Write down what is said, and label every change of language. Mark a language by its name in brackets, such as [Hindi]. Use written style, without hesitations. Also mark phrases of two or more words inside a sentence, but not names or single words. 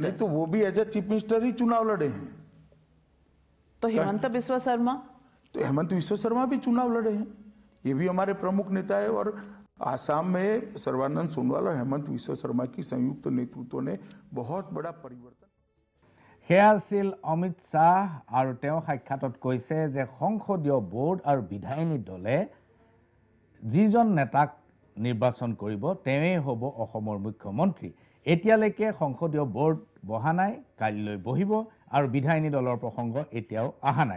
[Hindi] नहीं, तो वो भी [English] as a chief minister [Hindi] ही चुनाव लड़े हैं। तो हेमंत बिस्वा शर्मा, तो हेमंत बिस्वा शर्मा भी चुनाव लड़े हैं, ये भी हमारे प्रमुख नेता है। और आसाम में सर्बानंद सोनोवाल और हेमंत बिस्वा शर्मा की संयुक्त नेतृत्व ने बहुत बड़ा परिवर्तन। [Assamese] সেয়া আছিল অমিত শ্বাহ, আৰু তেওঁ সাক্ষাতত কৈছে যে সংসদীয় বোৰ্ড আৰু বিধায়িনী দলে যিজন নেতাক নিৰ্বাচন কৰিব তেওঁই হ'ব অসমৰ মুখ্যমন্ত্ৰী। এতিয়ালৈকে সংসদীয় বোৰ্ড বহা নাই, কাইলৈ বহিব, আৰু বিধায়িনী দলৰ প্ৰসংগ এতিয়াও অহা নাই।